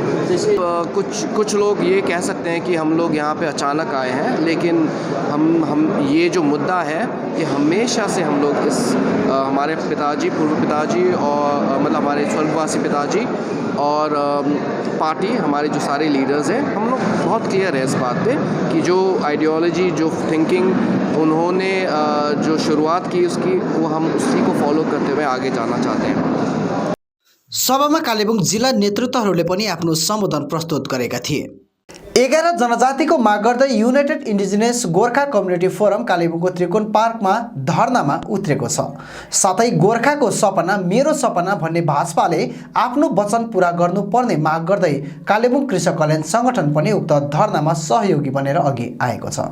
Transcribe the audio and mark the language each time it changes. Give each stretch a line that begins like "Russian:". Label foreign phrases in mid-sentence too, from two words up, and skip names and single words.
Hindi: कुछ लोग ये कह सकते हैं कि हम लोग यहाँ पे अचानक आए हैं, लेकिन हम ये जो मुद्दा है ये हमेशा से हम लोग इस हमारे पिताजी, पूर्व पिताजी और मतलब हमारे स्वर्गवासी पिताजी और पार्टी, हमारे जो सारे लीडर्स हैं, हम लोग बहुत क्लियर है इस बात पे कि जो आइडियोलॉजी, जो थिंकिंग उन्होंने जो शुरुआत की उसकी, वो हम उसी को फॉलो करते हुए आगे जाना चाहते हैं।
Nepali: सभामा कालेबुङ जिल्ला नेतृत्वहरूले पनि आफ्नो सम्बोधन प्रस्तुत गरेका थिए। 11 जनजातिको माग गर्दै युनाइटेड इन्डिजिनियस गोर्खा कम्युनिटी फोरम कालेबुङको त्रिकोण पार्कमा धर्नामा उत्रेको छ। साथै गोर्खाको सपना मेरो सपना भन्ने भाजपाले आफ्नो वचन पूरा गर्नुपर्ने माग गर्दै कालेबुङ कृषक कल्याण संगठन पनि उक्त धर्नामा सहयोगी बनेर अघि आएको छ।